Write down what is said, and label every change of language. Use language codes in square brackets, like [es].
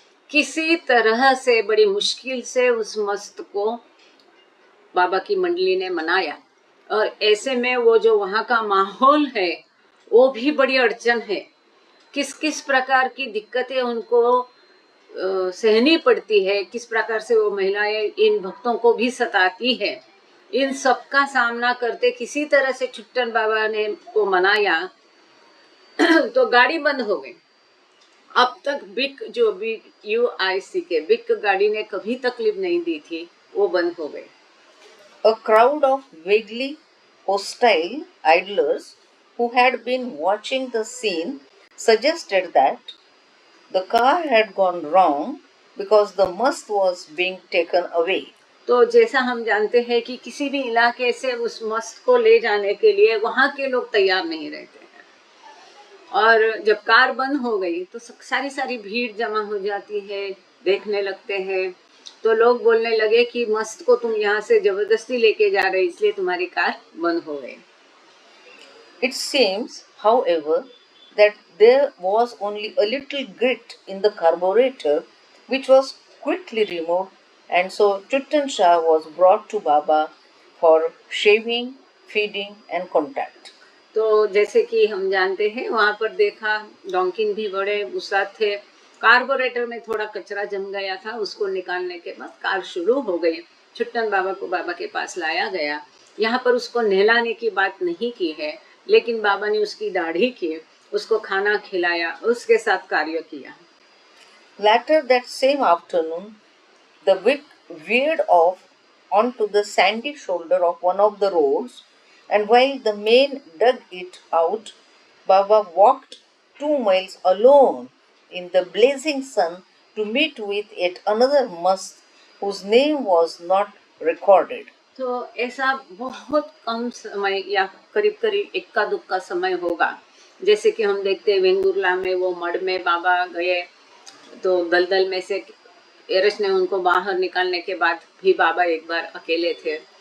[hi] किसी तरह से बड़ी मुश्किल से उस मस्त को बाबा की मंडली ने मनाया, और ऐसे में वो जो वहाँ का माहौल है वो भी बड़ी अड़चन है, किस किस प्रकार की दिक्कतें उनको सहनी पड़ती है, किस प्रकार से वो महिलाएं इन भक्तों को भी सताती है, इन सब का सामना करते किसी तरह से छुट्टन बाबा ने को मनाया। तो गाड़ी बंद हो गई। अब तक बिक जो BUIC के बिक गाड़ी ने कभी तकलीफ नहीं दी थी, वो बंद हो गई। [en] A crowd of vaguely hostile idlers who had been watching the scene suggested that the car had gone wrong because the must was being taken away. [hi] तो जैसा हम जानते हैं कि किसी भी इलाके से उस मस्त को ले जाने के लिए वहाँ के लोग तैयार नहीं रहते हैं, और जब कार बंद हो गई तो सारी भीड़ जमा हो जाती है, देखने लगते हैं। तो लोग बोलने लगे कि मस्त को तुम यहाँ से जबरदस्ती लेके जा रहे, इसलिए तुम्हारी कार बंद हो गई। [en] It seems, however, that there was only a little grit in the carburetor, which was quickly removed, and so Chuttan Shah was brought to Baba for shaving, feeding, and contact. [hi] तो जैसे कि हम जानते हैं, वहाँ पर देखा डॉन्किन भी बड़े उस्ताद थे, कार्बोरेटर में थोड़ा कचरा जम गया था, उसको निकालने के बाद कार शुरू हो गई। छुट्टन बाबा को बाबा के पास लाया गया। यहाँ पर उसको नहलाने की बात नहीं की है, लेकिन बाबा ने उसकी दाढ़ी की, उसको खाना खिलाया, उसके साथ कार्य किया। [en] Later that same afternoon, the whip veered off onto the sandy shoulder of one of the roads, and while the men dug it out, Baba walked 2 miles alone in the blazing sun to meet with yet another must whose name was not recorded. [hi] तो ऐसा बहुत कम समय या करीब करीब इक्का दुक्का समय होगा, जैसे कि हम देखते हैं वेंगुर्ला में वो मड में बाबा गए, तो दलदल में से एरस ने उनको बाहर निकालने के बाद भी बाबा एक बार अकेले थे।